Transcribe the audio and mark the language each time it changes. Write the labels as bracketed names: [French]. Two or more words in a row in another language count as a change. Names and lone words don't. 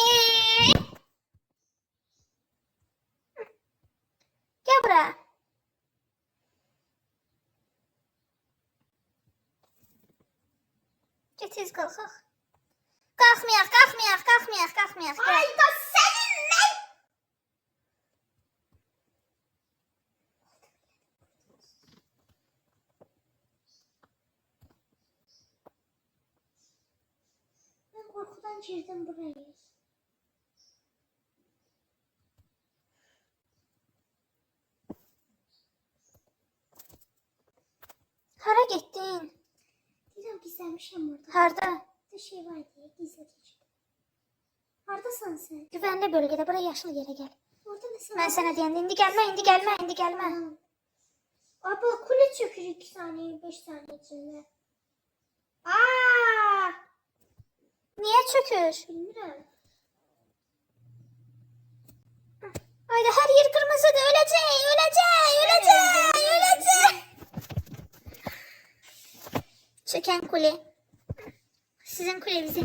[Azerbaijani] Gəl bura. Gəl tez qalxaq. Qalxmayaq. [Turkish] Ayda senin ne? Ben korkudan girdim buraya. [Azerbaijani] Hara getdin? Deyirəm gizləmişəm orada. Harda? [Turkish] Bir şey var diye gizledim. [Azerbaijani] Haradasan sen? Güvənli bölgədə. Bura yaşıl yerə gəl. [Turkish] Orada ne [Azerbaijani] Mən sənə deyəndə indi gəlmə, indi gəlmə, indi gəlmə. [Turkish] Abi kule çökür 2 saniye 5 saniye içinde. Aa! [Azerbaijani] Niyə çökür? [Turkish] Bilmiyorum. [Azerbaijani] Ayda hər yer qırmızıdır. Öləcək, öləcək, öləcək, öləcək. Çökən kule. [Turkish] Sizin kulenizi.